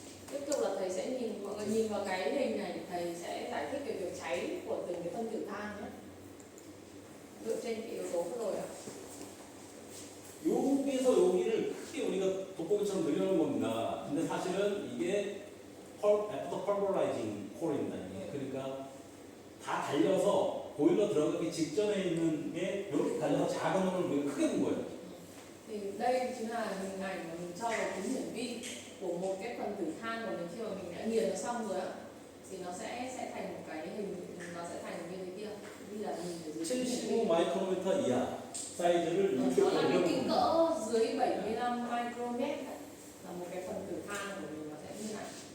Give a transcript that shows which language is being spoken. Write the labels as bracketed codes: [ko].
[vi] Tiếp tục là thầy sẽ mọi người nhìn vào cái hình này, thầy sẽ giải thích về việc cháy của từng cái phân tử than nhé. Dựa trên cái yếu tố vừa rồi ạ. [ko] 여기서 여기를 크게 우리가 돋보기처럼 늘려놓은 겁니다. 근데 사실은 이게 애프터 펄버라이징 콜입니다. 그러니까 다 달려서 보일러 들어가기 직전에 있는 게 이렇게 달려서 작은 놈을 우리가 크게 본 거예요. [vi] Thì đây chính là hình ảnh mà mình cho vào kính hiển vi của một cái phần tử than của mình khi mà mình đã nghiền nó xong rồi á, thì nó sẽ thành một cái hình, nó sẽ thành như thế kia. Như là nhìn ở dưới kính hiển vi. [ko] 75 마이크로미터 이하 사이즈를 이렇게 [vi] Nó là cái kích [ko] 올려놓은 [vi] cỡ dưới 75 micromet đấy. Là một cái phần tử than của mình nó sẽ như này.